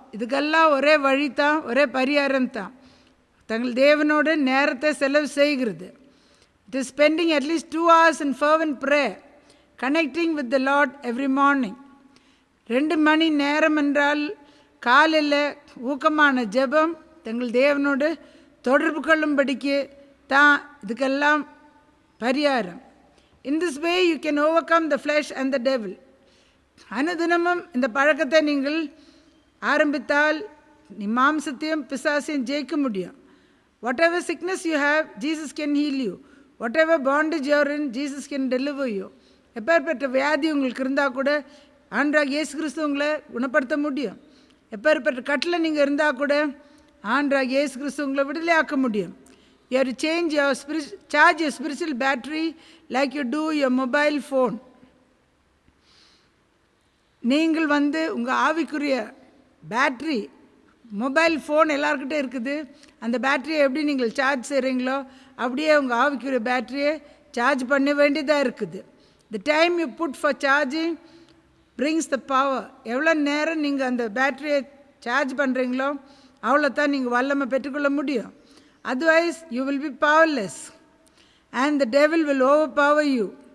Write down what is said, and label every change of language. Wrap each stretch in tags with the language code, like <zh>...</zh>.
<ta>இதுக்கெல்லாம் ஒரே வழி தான், ஒரே பரிகாரம் தான், தங்கள் தேவனோடு நேரத்தை செலவு செய்கிறது.</ta> <en>It is spending at least 2 hours in fervent prayer, connecting with the Lord every morning.</en> <ta>2 மணி நேரம் என்றால் காலையில் ஊக்கமான ஜெபம், தங்கள் தேவனோடு தொடர்பு கொள்ளும்படிக்கு தான் இதுக்கெல்லாம் பரிகாரம்.</ta> <en>In this way you can overcome the flesh and the devil.</en> <ta>அனுதினமும் இந்த பழக்கத்தை நீங்கள் ஆரம்பித்தால் நீ மாம்சத்தையும் பிசாசையும் ஜெயிக்க முடியும்.</ta> <en>Whatever sickness you have, Jesus can heal you. Whatever bondage you are in, Jesus can deliver you.</en> <ta>எப்பேற்பட்ட வியாதி உங்களுக்கு இருந்தால் கூட ஆண்டவராகிய இயேசு கிறிஸ்து உங்களை குணப்படுத்த முடியும். எப்பேற்பட்ட கட்டில் நீங்கள் இருந்தால் கூட ஆண்டவராகிய இயேசு கிறிஸ்து உங்களை விடுதலையாக்க முடியும்.</ta> <en>You have to charge your spiritual battery like you do your mobile phone.</en> <ta>நீங்கள் உங்கள் ஆவிக்குரிய பேட்ரி, மொபைல் ஃபோன் எல்லாருக்கிட்டே இருக்குது. அந்த பேட்டரியை எப்படி நீங்கள் சார்ஜ் செய்கிறீங்களோ அப்படியே உங்கள் ஆவிக்குரிய பேட்டரியை சார்ஜ் பண்ண வேண்டியதாக இருக்குது.</ta> <en>The time you put for charging brings the power.</en> <ta>எவ்வளோ நேரம் நீங்கள் அந்த பேட்டரியை சார்ஜ் பண்ணுறீங்களோ அவ்வளோ தான் நீங்கள் வல்லமை பெற்றுக்கொள்ள முடியும்.</ta> <en>Otherwise you will be powerless and the devil will overpower you.</en>